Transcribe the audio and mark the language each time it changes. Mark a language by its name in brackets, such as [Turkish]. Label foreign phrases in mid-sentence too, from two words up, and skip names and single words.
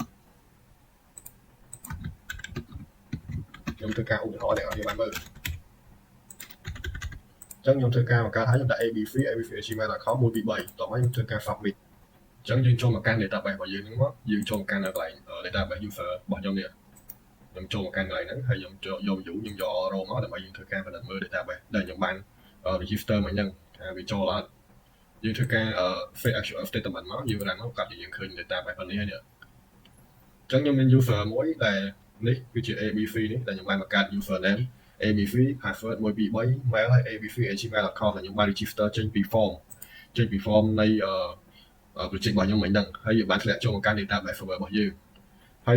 [Khmer] ខ្ញុំធ្វើការឧទាហរណ៍អ្នកនរគ្នាបានមើលអញ្ចឹងខ្ញុំធ្វើការបង្កើតហើយខ្ញុំដាក់ abc@gmail.com 1 2 3តោះមកខ្ញុំធ្វើការ submit អញ្ចឹងយើងចូលមកកាន់ database របស់យើងហ្នឹងមកយើងចូលមកកាន់នៅកន្លែង [English] database user [Khmer] របស់ខ្ញុំនេះខ្ញុំចូលមកកាន់កន្លែងហ្នឹងហើយខ្ញុំយក view ខ្ញុំយក row មកដើម្បីយើងធ្វើការផលិតមើល database ដែលខ្ញុំបាន register មកហ្នឹងថាវាចូលអត់យើងធ្វើការ [English] fake actual statement [Khmer] មកយើង run មកកាត់យើងឃើញ database ប៉ុណ្នេះហើយនេះអ ញ្ចឹងខ្ញុំមាន user មួយដែលនេះគឺជា abc នេះដែលខ្ញុំបានបង្កើត [English] user name [Khmer] abc password 1 2 3 mail ហើយ abc@gmail.com ដែលខ្ញុំបាន register ចេញពី form នៃproject របស់ខ្ញុំមិញហ្នឹងហើយយើងបានធ្លាក់ចូលមកកាន់ [English] database server [Khmer] របស់យើងហើយ